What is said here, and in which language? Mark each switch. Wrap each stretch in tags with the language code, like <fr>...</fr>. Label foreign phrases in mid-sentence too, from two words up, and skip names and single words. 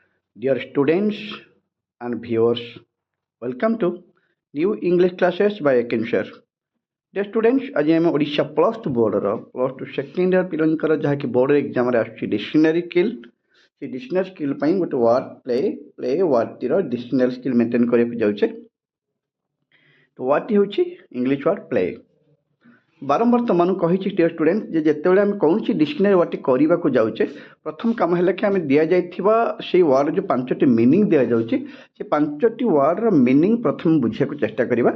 <en>Dear students and viewers, welcome to new English classes by Akinshare. Dear students,</en> <or>ଆଜି ଆମେ ଓଡ଼ିଶା ପ୍ଲସ୍ ଟୁ ବୋର୍ଡ଼ର</or> <en>plus two second year</en> <or>ପିଲାଙ୍କର ଯାହାକି</or> <en>board examରେ</en> <or>ଆସୁଛି</or> <en>dictionary skill,</en> <or>ସେ</or> <en>dictionary skill</en> <or>ପାଇଁ ଗୋଟେ</or> <en>word play</en> <or>ୱାର୍ଡ଼ଟିର</or> <en>dictionary skill maintain</en> <or>କରିବାକୁ ଯାଉଛେ। ତ ୱାର୍ଡ଼ଟି ହେଉଛି</or> <en>English word play.</en> <or>ବାରମ୍ବାର ତୁମମାନଙ୍କୁ କହିଛି</or> <en>dear student</en> <or>ଯେ ଯେତେବେଳେ ଆମେ କୌଣସି</or> <en>dictionary wordଟି</en> <or>କରିବାକୁ ଯାଉଛେ ପ୍ରଥମ କାମ ହେଲା କି ଆମେ ଦିଆଯାଇଥିବା ସେଇ ୱାର୍ଡ଼ର ଯେଉଁ ପାଞ୍ଚଟି ମିନିଂ ଦିଆଯାଉଛି ସେ ପାଞ୍ଚଟି ୱାର୍ଡ଼ର ମିନିଂ ପ୍ରଥମେ ବୁଝିବାକୁ ଚେଷ୍ଟା କରିବା।</or>